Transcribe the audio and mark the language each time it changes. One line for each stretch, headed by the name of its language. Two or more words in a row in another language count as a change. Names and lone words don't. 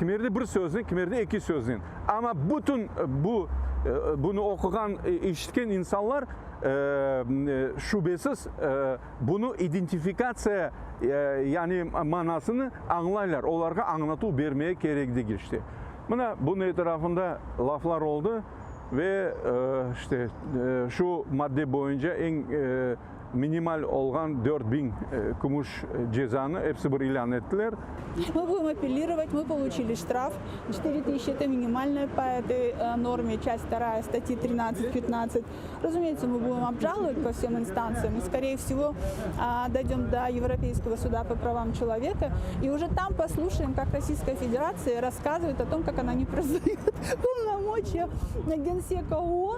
Crimean Tatar: Kimerde bir sözün, kimerde iki sözün. Ama bütün bunu okuyan, işitken insanlar şüphesiz bunu identifikasya yani manasını anlayırlar. Onlara anlatı vermeye gerekli geçti. Bunun etrafında laflar oldu ve işte şu madde boyunca en minimal olan 4000 gümüş cezanı hepsi bir ilan ettiler.
Russian: Мы будем апеллировать, мы получили штраф. 4000 – это минимальная по этой норме, часть 2 статьи 13-15. Разумеется, мы будем обжаловать по всем инстанциям и, скорее всего, дойдем до Европейского суда по правам человека и уже там послушаем, как Российская Федерация рассказывает о том, как она не признает полномочия Генсека ООН.